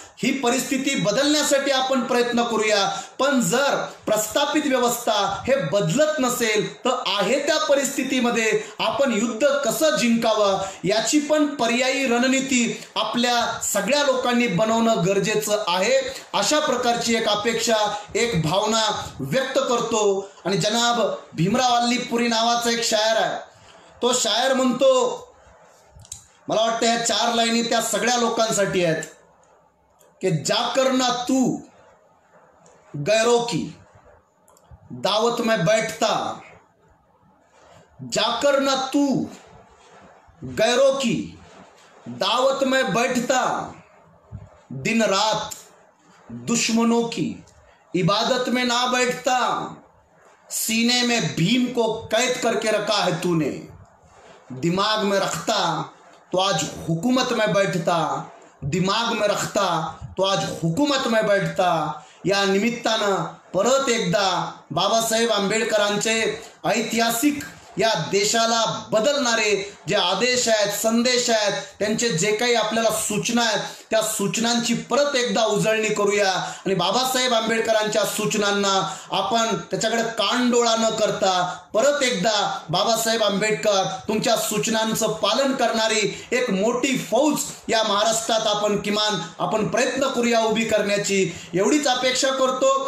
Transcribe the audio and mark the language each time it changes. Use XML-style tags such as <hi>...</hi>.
<mr>ही परिस्थिती बदलण्यासाठी आपण प्रयत्न करूया. पण जर प्रस्थापित व्यवस्था हे बदलत नसेल तर आहे त्या परिस्थितीमध्ये आपण युद्ध कसं जिंकावं याची पण पर्यायी रणनीती आपल्या सगळ्या लोकांनी बनवणं गरजेचं आहे. अशा प्रकारची एक अपेक्षा, एक भावना व्यक्त करतो. आणि जनाब भीमराव अल्लीपुरी नावाचा एक शायर आहे, तो शायर म्हणतो, मला वाटतं ह्या 4 लाईनी त्या सगळ्या लोकांसाठी आहेत कि</mr> <hi>जाकर ना तू गैरों की दावत में बैठता, जाकर ना तू गैरों की दावत में बैठता, दिन रात दुश्मनों की इबादत में ना बैठता, सीने में भीम को कैद करके रखा है तूने, दिमाग में रखता तो आज हुकूमत में बैठता, दिमाग में रखता तो आज हुकूमत में बैठता.</hi> <mr>या निमित्तानं परत एकदा बाबासाहेब आंबेडकरांचे ऐतिहासिक या देशाला बदलणारे जे आदेश आहेत, संदेश आहेत, त्यांचे जे काही आपल्याला सूचना आहेत त्या सूचनांची परत एकदा उजळणी करूया आणि बाबासाहेब आंबेडकरांच्या सूचनांना आपण त्याच्याकडे कानडोळा न करता परत एकदा बाबासाहेब आंबेडकर तुमच्या सूचनांचं पालन करणारी एक मोठी फौज या महाराष्ट्रात आपण प्रयत्न करूया उभी करण्याची, एवढीच अपेक्षा करतो।</mr>